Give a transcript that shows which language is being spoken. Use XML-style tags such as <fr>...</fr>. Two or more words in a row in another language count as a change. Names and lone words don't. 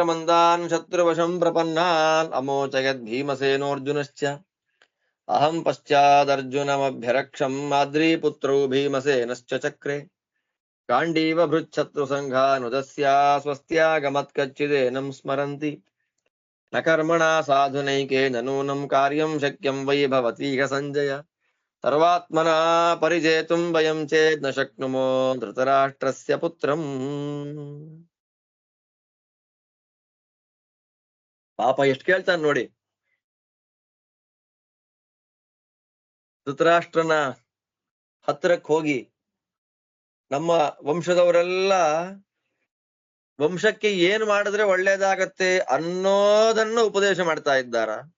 <sa>ಮಂದಾನ್ ಶತ್ರುವಶಂ ಪ್ರಪನ್ನಾನ್ ಅಮೋಚಯದ್ ಭೀಮಸೇನೋರ್ಜುನಶ್ಚ ಅಹಂ ಪಶ್ಚಾದರ್ಜುನಮಭ್ಯರಕ್ಷಂ ಮಾದ್ರೀ ಪುತ್ರೌ ಭೀಮಸೇನಶ್ಚ ಚಕ್ರೆ ಗಾಂಡೀವ ಭೃಚ್ಛತ್ರು ಸಂಘಾನುದಸ್ಯ ಸ್ವಸ್ತ್ಯಾಗಮತ್ಕಚ್ಚಿದೇನಂ ಸ್ಮರಂತಿ ನ ಕರ್ಮಣಾ ಸಾಧುನೈಕೇನ ನೂನಂ ಕಾರ್ಯಂ ಶಕ್ಯಂ ವೈ ಭವತೀಹ ಸಂಜಯ ಸರ್ವಾತ್ಮನಾ ಪರಿಜೇತುಂ ವಯಂ ಚೇದ್ ನ ಶಕ್ನುಮೋ ಧೃತರಾಷ್ಟ್ರಸ್ಯ ಪುತ್ರಂ.</sa> <kn>ಪಾಪ ಎಷ್ಟು ಕೇಳ್ತಾನೆ ನೋಡಿ. ಧೃತರಾಷ್ಟ್ರನ ಹತ್ತಿರಕ್ಕೆ ಹೋಗಿ ನಮ್ಮ ವಂಶದವರೆಲ್ಲ ವಂಶಕ್ಕೆ ಏನ್ ಮಾಡಿದ್ರೆ ಒಳ್ಳೇದಾಗತ್ತೆ ಅನ್ನೋದನ್ನು ಉಪದೇಶ ಮಾಡ್ತಾ ಇದ್ದಾರ.</kn>